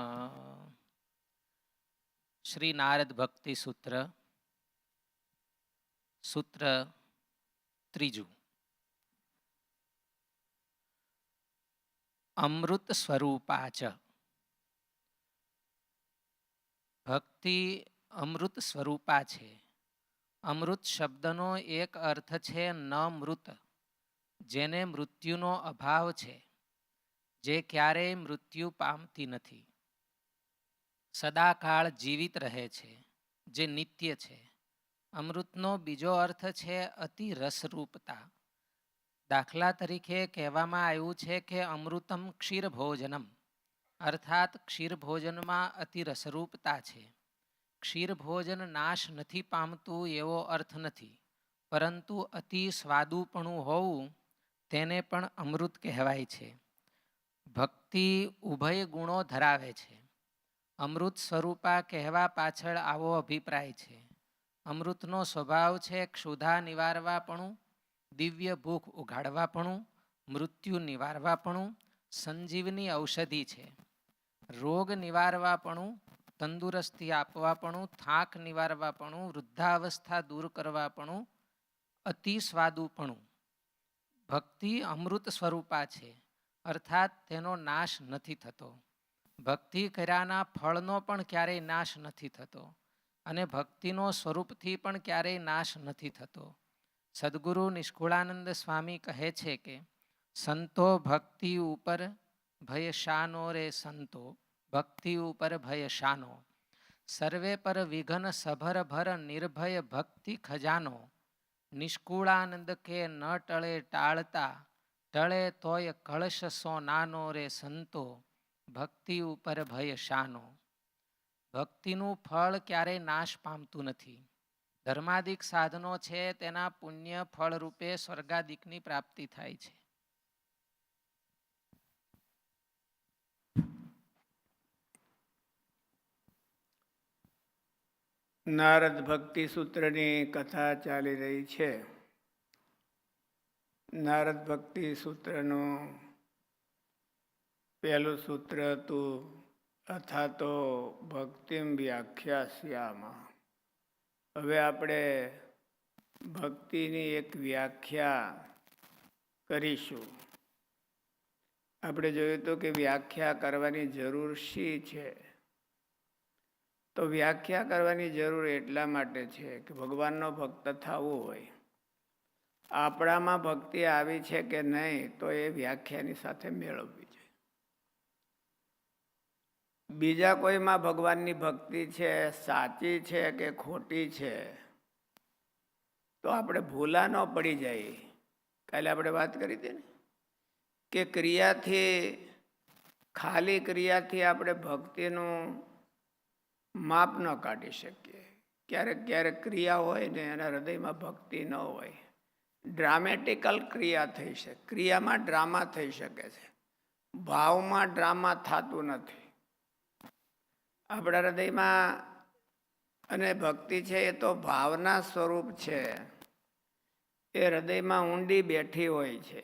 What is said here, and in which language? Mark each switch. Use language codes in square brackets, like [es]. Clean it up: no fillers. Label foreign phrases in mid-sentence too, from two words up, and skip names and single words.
[gu] શ્રી નારદ ભક્તિ સૂત્ર સૂત્ર ત્રીજું। [sa] अमृत स्वरूपा च। [gu] ભક્તિ અમૃત સ્વરૂપા છે। અમૃત શબ્દનો એક અર્થ છે ન મૃત, જેને મૃત્યુનો અભાવ છે, જે ક્યારેય મૃત્યુ પામતી નથી, સદાકાળ જીવિત રહે છે, જે નિત્ય છે। અમૃતનો બીજો અર્થ છે અતિ રસરૂપતા। દાખલા તરીકે કહેવામાં આવ્યું છે કે [sa] अमृतम क्षीर भोजनम, [gu] અર્થાત ક્ષીર ભોજનમાં અતિ રસરૂપતા છે। ક્ષીર ભોજન નાશ નહીં પામતું એવો અર્થ નહીં, પરંતુ અતિ સ્વાદુપણું હોવું તેને પણ અમૃત કહેવાય છે। ભક્તિ ઉભય ગુણો ધરાવે છે। અમૃત સ્વરૂપા કહેવા પાછળ આવો અભિપ્રાય છે। અમૃતનો સ્વભાવ છે ક્ષુધા નિવારવાપણું, દિવ્ય ભૂખ ઉઘાડવાપણું, મૃત્યુ નિવારવાપણું, સંજીવની ઔષધિ છે। રોગ નિવારવાપણું, તંદુરસ્તી આપવાપણું, થાક નિવારવાપણું, વૃદ્ધાવસ્થા દૂર કરવાપણું, અતિ સ્વાદુપણું। ભક્તિ અમૃત સ્વરૂપા છે, અર્થાત તેનો નાશ નહીં થતો। ભક્તિ કર્યાના ફળનો પણ ક્યારેય નાશ નહીં થતો અને ભક્તિનો સ્વરૂપથી પણ ક્યારેય નાશ નહીં થતો। સદ્ગુરુ નિષ્કુળાનંદ સ્વામી કહે છે કે સંતો ભક્તિ ઉપર ભય શાનો રે સંતો, ભક્તિ ઉપર ભય શાનો। સર્વે પર વિઘન સભર ભર નિર્ભય ભક્તિ ખજાનો। નિષ્કુળાનંદ કે ન ટળે ટાળતા, ટળે તોય કલશ સો નાનો રે સંતો, ભક્તિ ઉપર ભય શાનો। ભક્તિનું ફળ ક્યારેય નાશ પામતું નથી। ધર્માદિક સાધનો છે તેના પુણ્ય ફળ રૂપે સ્વર્ગાદિકની પ્રાપ્તિ થાય છે। નારદ ભક્તિ સૂત્રની કથા ચાલી રહી છે। નારદ ભક્તિ સૂત્રનું પહેલું સૂત્ર હતું [sa] अथा तो भक्तिम व्याख्यास्यामः। [gu] હવે આપણે ભક્તિની એક વ્યાખ્યા કરીશું। આપણે જોયું તો કે વ્યાખ્યા કરવાની જરૂર શી છે। તો વ્યાખ્યા કરવાની જરૂર એટલા માટે છે કે ભગવાનનો ભક્ત થવું હોય। આપણામાં ભક્તિ આવી છે કે નહીં તો એ વ્યાખ્યાની સાથે મેળવવી જોઈએ। બીજા કોઈમાં ભગવાનની ભક્તિ છે સાચી છે કે ખોટી છે તો આપણે ભૂલા ન પડી જાય। કાલે આપણે વાત કરી હતી ને કે ક્રિયાથી ખાલી ક્રિયાથી આપણે ભક્તિનું માપ ન કાઢી શકીએ। ક્યારેક ક્યારેક ક્રિયા હોય ને એના હૃદયમાં ભક્તિ ન હોય। ડ્રામેટિકલ ક્રિયા થઈ શકે, ક્રિયામાં ડ્રામા થઈ શકે છે, ભાવમાં ડ્રામા थતું નથી। આપણા હૃદયમાં અને ભક્તિ છે એ તો ભાવના સ્વરૂપ છે, એ હૃદયમાં ઊંડી બેઠી હોય છે।